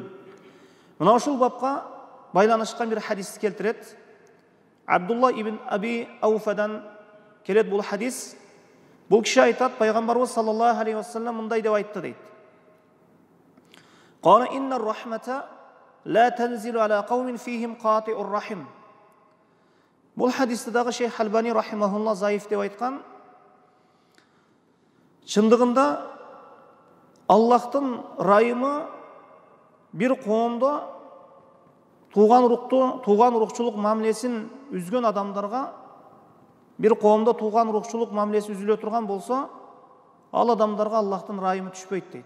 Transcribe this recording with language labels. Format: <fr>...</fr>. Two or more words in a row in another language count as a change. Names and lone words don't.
<ky>Мына ушул бапка байланышкан бир хадис келтирет. Абдулла ибн Аби Ауфадан келет бул хадис. Бул киши айтат, пайгамбарыбыз</ky> <ar>صلى الله عليه وسلم</ar> <ky>мындай деп айтты дейт.</ky> <ar>كان إن الرحمة لا تنزل على قوم فيهم قاطع رحم.</ar> <ky>Бул хадисте дагы Шейх Албани рахимахулла заиф деп айткан. Чындыгында Аллахтын ырайымы бир коомдо туган урукчулук мамилесин үзгөн адамдарга, бир коомдо туган урукчулук мамилеси үзүлө турган болсо, ал адамдарга Аллахтын ырайымы түшпөйт дейт.</ky>